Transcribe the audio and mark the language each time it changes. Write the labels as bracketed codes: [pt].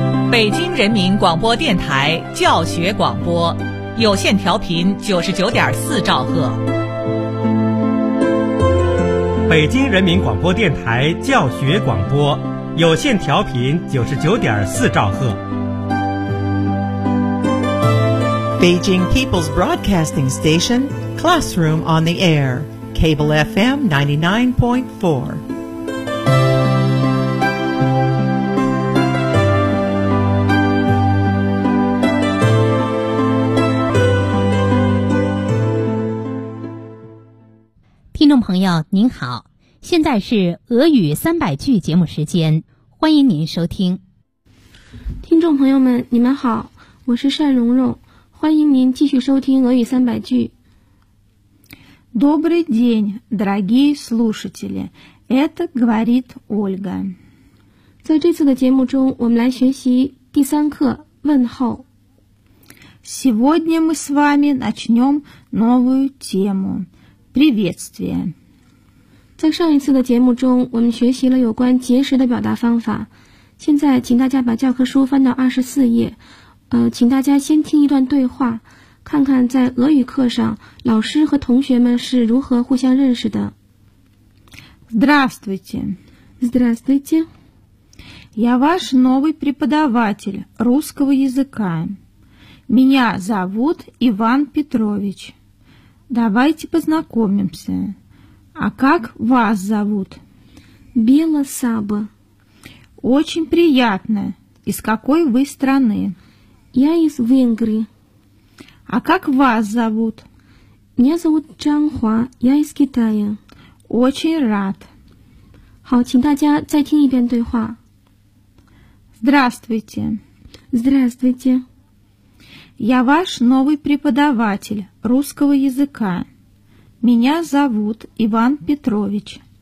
[zh] 北京人民广播电台教学广播，有线调频99.4兆赫。北京人民广播电台教学广播，有线调频99.4兆赫。 [en] Beijing People's Broadcasting Station, Classroom on the Air, Cable FM 99.4. [zh] 朋友您好，现在是俄语300句节目时间，欢迎您收听。听众朋友们你们好，我是单蓉蓉，欢迎您继续收听俄语300句。 [ru] Добрый день, дорогие слушатели, это говорит Ольга. [zh] 在这次的节目中我们来学习第三课问候。 [ru] Сегодня мы с вами начнем новую темуPriviestvie. [zh] 在上一次的节目中我们学习了有关结识的表达方法，现在请大家把教科书翻到24页，请大家先听一段对话，看看在俄语课上老师和同学们是如何互相认识的。 [ru] Здравствуйте. Здравствуйте. Я ваш новый преподаватель русского языка. Меня зовут Иван Петрович. Давайте познакомимся. А как вас зовут? Бела Саба. Очень приятно. Из какой вы страны? Я из Венгрии. А как вас зовут? Меня зовут Чан Хуа. Я из Китая. Очень рад. [zh] 好，请大家再听一遍对话。 [ru] Здравствуйте. Здравствуйте. Я ваш новый преподаватель русского языка. Меня зовут Иван Петрович.